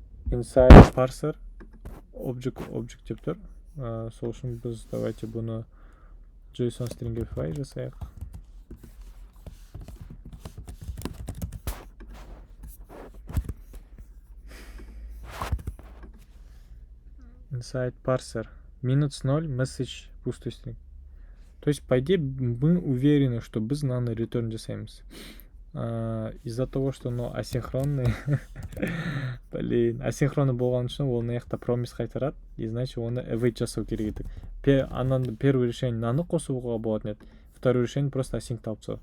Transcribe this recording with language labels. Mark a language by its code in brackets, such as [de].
[kk] Inside parser object деп тұр. Сол үшін біз давайте бұны JSON stringify жасайық. [en] Inside parser minutes 0 message [ru] пустой string. То есть, по идее, мы уверены, что [kk] біз мынаны return жасаймыз. [ru] Из-за того, что асинхронный, блин, асинхронный [kk] болған үшін ол мына жақта промис қайтарады, [ru] и значит [kk] оны await жасау керек еді. Анан первое решение мынаны қосуға болатын еді, второе решение просто async алып тастау.